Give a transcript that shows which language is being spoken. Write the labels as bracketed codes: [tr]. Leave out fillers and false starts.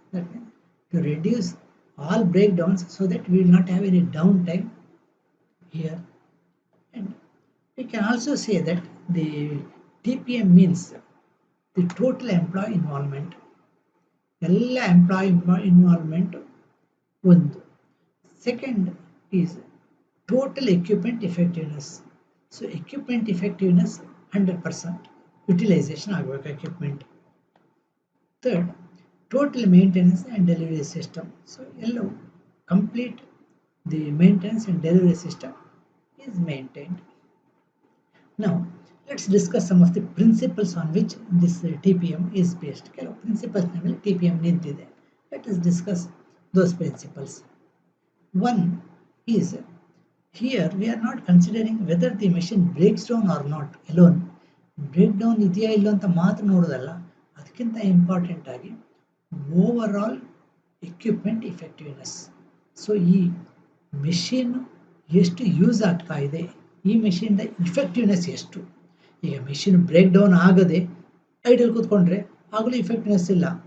[en] That means to reduce all breakdowns so that we will not have any downtime here. And we can also say that the TPM means the total employee involvement. [kn] ಎಲ್ಲ employee involvement ಒಂದು. [en] Second is total equipment effectiveness. So equipment effectiveness 100% utilization [kn] ಆಗಬೇಕು [en] equipment. Third, total maintenance and delivery system. So [kn] ಎಲ್ಲವೂ [en] complete the maintenance and delivery system is maintained. Now let's discuss some of the principles on which this TPM is based. [kn] ಕೆಲವು principles ಮೇಲೆ TPM ನಿಂತಿದೆ. [en] Let us discuss those principles. One is, here we are not considering whether the machine breaks down or not alone. [kn] Breakdown ಇದೆಯಾ ಇಲ್ಲ ಅಂತ ಮಾತ್ರ ನೋಡೋದಲ್ಲ, ಅದಕ್ಕಿಂತ important ಆಗಿ over all equipment effectiveness. So ಈ ಮೆಷಿನ್ ಎಷ್ಟು ಯೂಸ್ ಆಗ್ತಾ ಇದೆ, ಈ ಮೆಷಿನ್ದ ಇಫೆಕ್ಟಿವ್ನೆಸ್ ಎಷ್ಟು. ಈಗ ಮೆಷಿನ್ ಬ್ರೇಕ್ ಡೌನ್ ಆಗದೆ ಐಡಲ್ ಕೂತ್ಕೊಂಡ್ರೆ ಆಗಲೂ ಇಫೆಕ್ಟಿವ್ನೆಸ್ ಇಲ್ಲ.